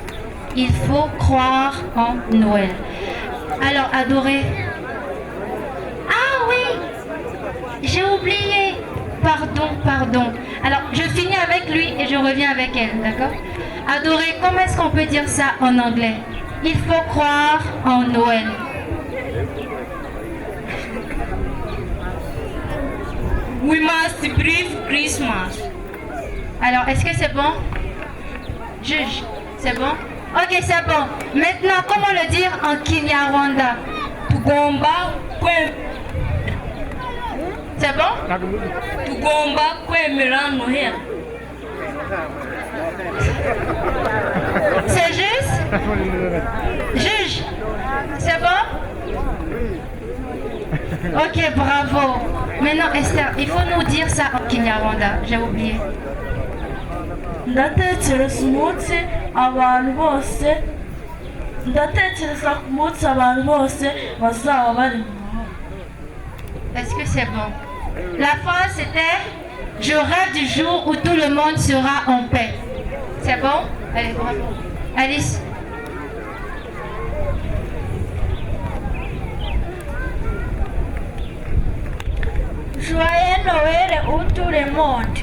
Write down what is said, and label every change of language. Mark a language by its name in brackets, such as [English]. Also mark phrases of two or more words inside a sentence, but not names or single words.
[French] Il faut croire en Noël. Alors, adorer. Ah oui, j'ai oublié. Pardon. Alors, je finis avec lui et je reviens avec elle, d'accord? Adorer, comment est-ce qu'on peut dire ça en anglais? Il faut croire en Noël. [English] We must believe Christmas. [French] Alors, est-ce que c'est bon? Juge, c'est bon? Ok, c'est bon. Maintenant, comment le dire en Kinyarwanda? [Kinyarwanda] Tugomba kwe. [French] C'est bon? [Kinyarwanda] Tugomba kwemera Noheli. [French] C'est juste? Juge, c'est bon? Ok, bravo. Maintenant, Esther, il faut nous dire ça en Kinyarwanda. J'ai oublié. [Kinyarwanda] ndatekereza umunsi abantu bose ndatekereza ku munsi abantu bose bazaba bari mu mahoro. [French] Est-ce que c'est bon? La phrase c'était je rêve du jour où tout le monde sera en paix. C'est bon? Allez, bravo. Alice. Joyeux Noël où tout le monde.